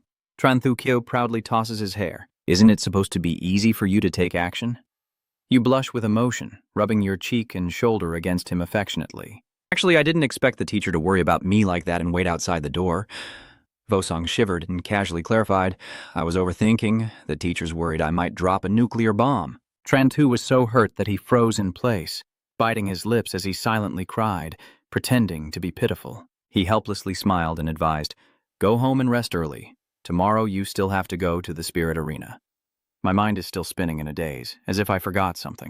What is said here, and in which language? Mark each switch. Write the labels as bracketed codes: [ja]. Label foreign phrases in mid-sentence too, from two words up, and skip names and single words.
[en] Tran Thu Kyo proudly tosses his hair. "Isn't it supposed to be easy for you to take action?" You blush with emotion, rubbing your cheek and shoulder against him affectionately. "Actually, I didn't expect the teacher to worry about me like that and wait outside the door." Vosong shivered and casually clarified, "I was overthinking. The teacher's worried I might drop a nuclear bomb." Tran Thu was so hurt that he froze in place, biting his lips as he silently cried, pretending to be pitiful. He helplessly smiled and advised, "Go home and rest early. Tomorrow you still have to go to the spirit arena." My mind is still spinning in a daze, as if I forgot something.